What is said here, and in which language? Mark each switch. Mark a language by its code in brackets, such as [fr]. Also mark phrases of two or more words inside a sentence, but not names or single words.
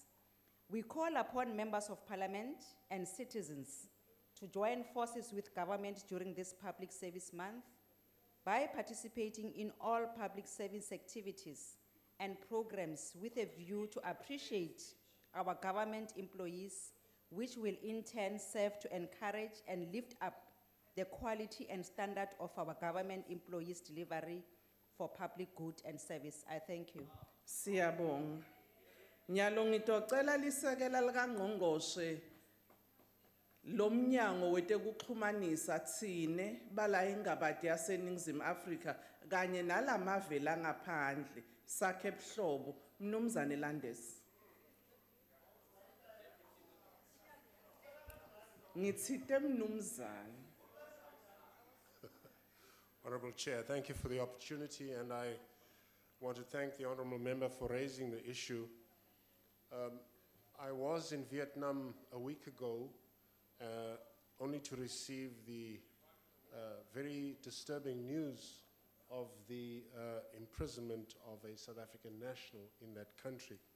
[en] We call upon members of parliament and citizens to join forces with government during this Public Service Month by participating in all public service activities and programs with a view to appreciate our government employees, which will in turn serve to encourage and lift up the quality and standard of our government employees' delivery for public good and service. I thank you. Siyabonga. [ss] Nyalo ngitocela lisekela likaNgqongqoshe lomnyango wetekuxhumanisa tsine bala ingabadi yaseNingizimu Afrika kanye nalamave langaphandle sakhe buhlobo Mnumzane Landis. Ngitsite mnumzane. [en] Honorable Chair, thank you for the opportunity, and I want to thank the Honorable Member for raising the issue. I was in Vietnam a week ago, only to receive the very disturbing news of the imprisonment of a South African national in that country.